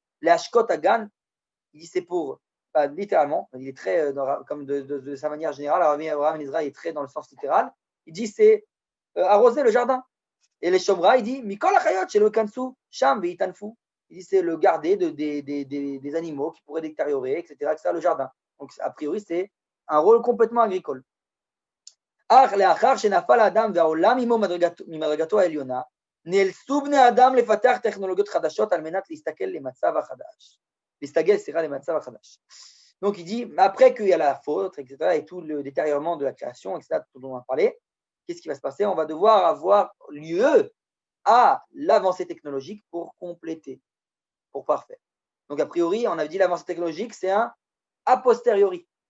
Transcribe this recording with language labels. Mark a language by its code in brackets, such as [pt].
[fr] Les Ashkot Agan, il dit c'est pour, littéralement, il est très, comme de sa manière générale, Rabbi Abraham Ibn Ezra est très dans le sens littéral, il dit c'est arroser le jardin. Et les Shomra, il dit Mikol Achayot, chez le Kansu, Sham Veitanfu. Il dit c'est le garder des animaux qui pourraient détériorer, etc., le jardin. Donc, a priori, c'est un rôle complètement agricole. [he] Ach leachar shenafal adam ve'olam imo mimadrgato ha'elyona, נאלצו בני אדם לפתח טכנולוגיות חדשות על מנת להסתכל למצב החדש. להסתגל, למצב החדש. [fr] Donc, il dit, après qu'il y a la faute, etc., et tout le détériorement de la création, etc., dont on a parlé, qu'est-ce qui va se passer? On va devoir avoir lieu à l'avancée technologique pour compléter, pour parfaire. Donc, a priori, on avait dit l'avancée technologique, c'est un a posteriori.